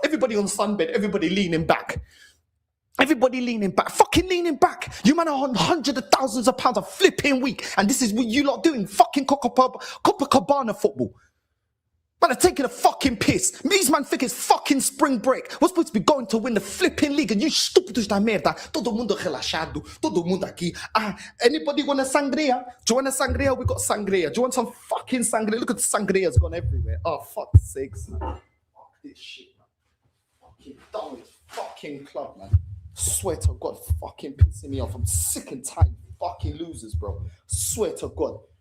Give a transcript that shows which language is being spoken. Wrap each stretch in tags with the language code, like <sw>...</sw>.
<en>Everybody on sunbed, everybody leaning back. Everybody leaning back, fucking leaning back. You man are on hundreds of thousands of pounds a flipping week, and this is what you lot doing, fucking Copacabana football. Man are taking a fucking piss. These man think it's fucking spring break. We're supposed to be going to win the flipping league, and you</en> <pt>stúpidos da merda. Todo mundo relaxado, todo mundo aqui.</pt> <en>Anybody want a sangria? Do you want a sangria? We got sangria. Do you want some fucking sangria? Look at the sangria's gone everywhere. Oh, fuck's sakes, man. Fuck this shit, man. Fucking done with fucking club, man. Swear to God, fucking pissing me off. I'm sick and tired of fucking losers, bro. Swear to God.</en>